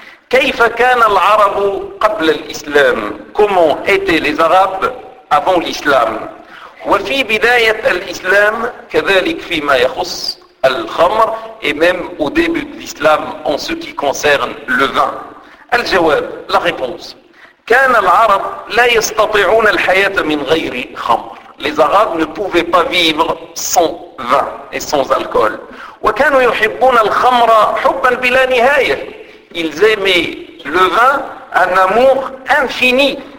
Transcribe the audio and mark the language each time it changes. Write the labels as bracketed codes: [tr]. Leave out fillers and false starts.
[ar] كيف كان العرب قبل الإسلام, [fr] comment étaient les Arabes avant l'islam? [ar] وفي بداية الإسلام كذلك فيما يخص الخمر, [fr] et même au début de l'islam en ce qui concerne le vin. [ar] الجواب, [fr] la réponse. [ar] كان العرب لا يستطيعون الحياة من غير خمر. [fr] Les Arabes ne pouvaient pas vivre sans vin et sans alcool. Ils aimaient le vin, un amour infini.